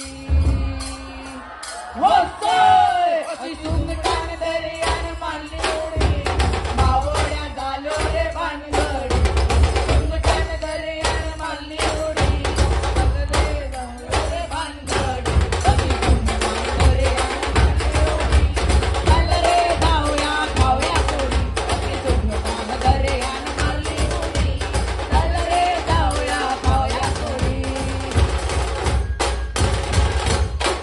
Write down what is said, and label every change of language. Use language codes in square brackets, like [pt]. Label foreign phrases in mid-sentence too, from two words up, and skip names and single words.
[kok] ओस्तोय अशी सुंगटान दर्यान मारली उडी, मावड्या झालो रे भानगडी। सुंगटान दर्यान मारली उडी, सगळे झालो रे भानगडी। अशी सुंगटान दर्यान मारली उडी, [mr] चल रे जाऊया खाऊया पोळी। [kok] अशी सुंगटान दर्यान मारली उडी, [mr] चल रे जाऊया खाऊया पोळी।